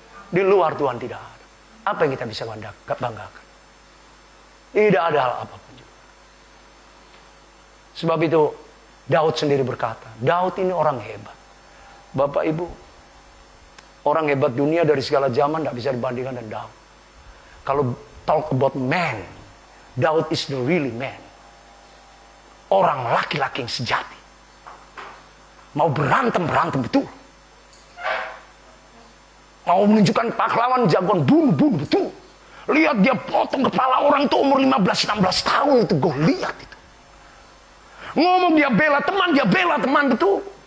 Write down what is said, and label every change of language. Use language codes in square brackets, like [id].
[id] Di luar Tuhan tidak ada. Apa yang kita bisa banggakan? Tidak ada hal apapun juga. Sebab itu Daud sendiri berkata, Daud ini orang hebat. Bapak Ibu, orang hebat dunia dari segala zaman tidak bisa dibandingkan dengan Daud. Kalau [en] talk about man, Daud is the really man. [id] Orang laki-laki yang sejati. Mau berantem betul. Mau menunjukkan pahlawan jagoan bunuh betul. Lihat dia potong kepala orang tuh umur 15-16 tahun itu. Gue lihat itu. Ngomong dia bela teman betul.